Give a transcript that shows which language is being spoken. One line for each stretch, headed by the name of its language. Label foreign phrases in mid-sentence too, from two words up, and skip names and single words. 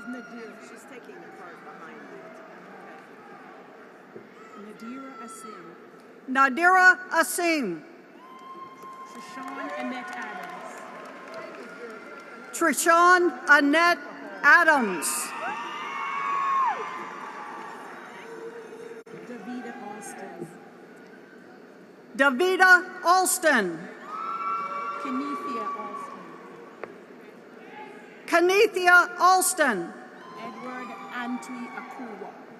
English: She's taking the part behind you. Nadira Asim. Nadira Asim. Trishawn Annette Adams. Trishawn Annette Adams. Davida Alston. Davida Alston. Kenethia Alston. Kenethia Alston. Edward Antwi Akuwa.